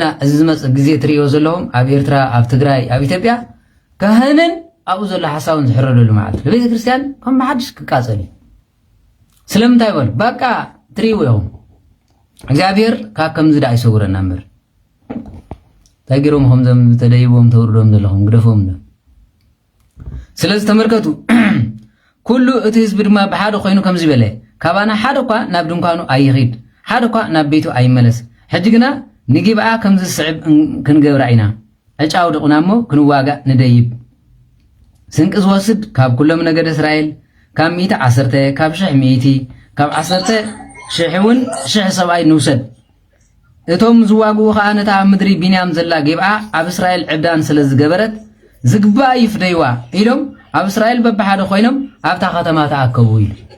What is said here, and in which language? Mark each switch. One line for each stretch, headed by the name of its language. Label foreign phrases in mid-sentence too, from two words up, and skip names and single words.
Tigrinya: እዚ ዝመፅእ ግዜ ትሪእዮ ዘለኹም ኣብ ኤርትራ፣ ኣብ ትግራይ፣ ኣብ ኢትዮጵያ ካህንን ኣብኡ ዘሎ ሓሳቡን ዝሕረደሉ ማለት ለቤተ ክርስቲያን ከም ብሓድሽ ክቃፀል እዩ። ስለምንታይ በሉ በቃ ትሪውዮም እግዚአብሔር ካከም ዝዳ አይሰውረና ምር ታይገሮም ኸምዘም ተደይቦም ተውርዶም ዘለኹም ግደፎም ነው ስለዚህ ተመልከቱ ኩሉ እቲ ህዝብ ድማ ብሓደ ኮይኑ ከም ዝበለ ካባና ሓደ እኳ ናብ ድንኳኑ ኣይኸይድ ሓደ እኳ ናብ ቤቱ ኣይመለስ ሕጂ ግና ንጊብዓ ከም ዝስዕብ ክንገብራ ኢና ዕጫው ድቕና እሞ ክንዋጋእ ንደይብ ስንቂ ዝወስድ ካብ ኩሎም ነገደ እስራኤል ካብ 110 ካብ 100 ካብ 10,000 እውን 1,000 ሰብኣይ ንውሰድ እቶም ዝዋግኡ ከዓ ነታ ምድሪ ቢንያም ዘላ ጊብዓ ኣብ እስራኤል ዕብዳን ስለ ዝገበረት ዝግባእ ይፍደይዋ ኢሎም ኣብ እስራኤል በብሓደ ኮይኖም ኣብታ ከተማ ተኣከቡ ኢሉ